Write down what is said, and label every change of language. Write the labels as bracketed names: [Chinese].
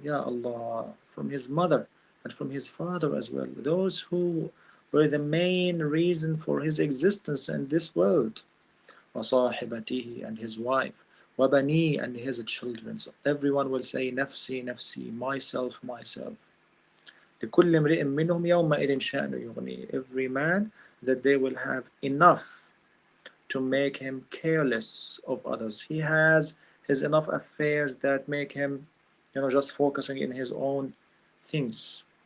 [English] Ya Allah, from his mother and from his father as well. Those who were the main reason for his existence in this world. [Arabic] وصاحبته, [English] and his wife. [Arabic] وبنيه, [English] and his children. So everyone will say [Arabic] نفسي نفسي, [English] myself myself. [Arabic] لكل امرئ منهم يومئذ شأن يغنيه. [English] Every man that they will have enough to make him careless of others. He has his enough affairs that make him, just focusing in his own things.